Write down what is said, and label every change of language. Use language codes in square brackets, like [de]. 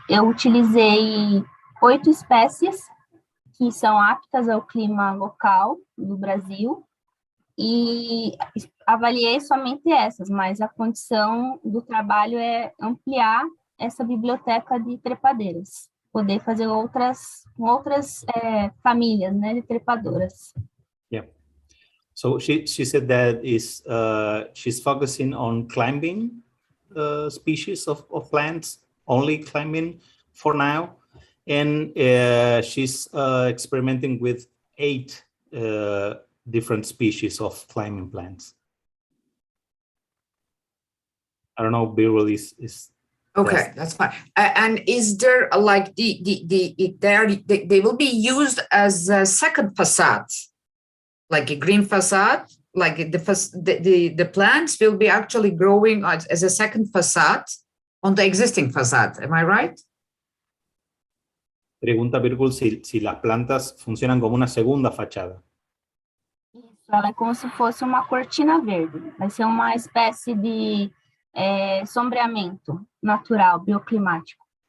[pt] Eu utilizei 8 espécies que são aptas ao clima local do Brasil e avaliei somente essas, mas a condição do trabalho é ampliar essa biblioteca de trepadeiras, poder fazer outras famílias, né, de trepadoras. [en] Yeah. So she said that she's focusing on climbing species of plants, only climbing for now, and she's experimenting with 8 different species of climbing plants. I don't know, Birgul is okay, that's fine. And is there like they will be used as a second facade, like a green facade, like the plants will be actually growing as a second facade on the existing facade. Am I right? [es] Pregunta Birgul si las plantas funcionan como una segunda fachada. [pt] Isso, ela é como se fosse uma cortina verde. Vai ser uma espécie de sombreamento natural, bioclimático.